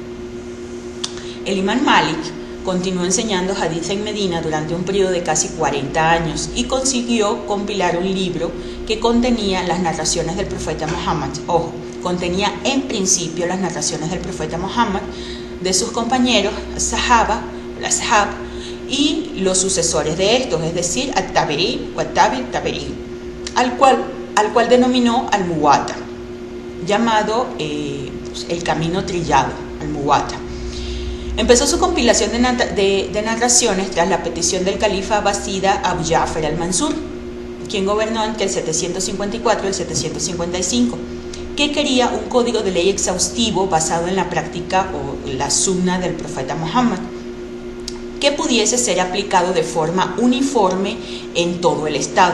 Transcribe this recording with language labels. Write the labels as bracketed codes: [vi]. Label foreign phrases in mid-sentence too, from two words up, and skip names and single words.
[es] El imán Malik continuó enseñando hadith en Medina durante un periodo de casi 40 años y consiguió compilar un libro que contenía las narraciones del profeta Muhammad. Ojo, contenía en principio las narraciones del profeta Muhammad, de sus compañeros, sahaba, las sahab, y los sucesores de estos, es decir, [ar] at-tabi'i o at-tabi'i, [es] al cual denominó al-Muwatta, llamado el camino trillado, al-Muwatta. Empezó su compilación de narraciones tras la petición del califa abasida Abu Ja'far al-Mansur, quien gobernó entre el 754 y el 755, que quería un código de ley exhaustivo basado en la práctica o la sunna del profeta Muhammad, que pudiese ser aplicado de forma uniforme en todo el estado.